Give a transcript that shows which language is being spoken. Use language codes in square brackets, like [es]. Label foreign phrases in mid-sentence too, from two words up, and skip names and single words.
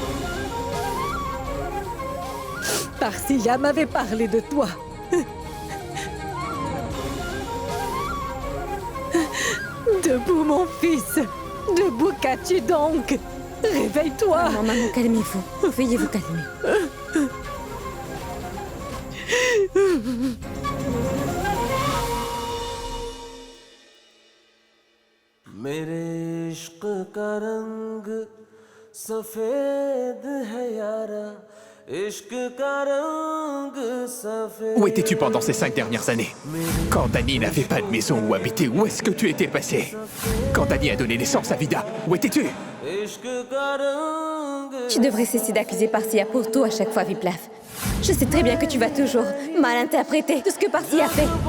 [fr] Parthia m'avait parlé de toi. Debout, mon fils. Debout, qu'as-tu donc? Réveille-toi. Maman, calmez-vous. Veuillez vous calmer. [hi] मेरे इश्क का रंग सफेद है यारा इश्क का रंग सफेद. [fr] Où étais-tu pendant ces 5 dernières années? Quand Dani n'avait pas de maison où habiter, où est-ce que tu étais passé? Quand Dani a donné naissance à Vida, où étais-tu? Tu devrais cesser d'accuser Parthia pour tout à chaque fois, Viplav. Je sais très bien que tu vas toujours mal interpréter tout ce que Parthia a fait.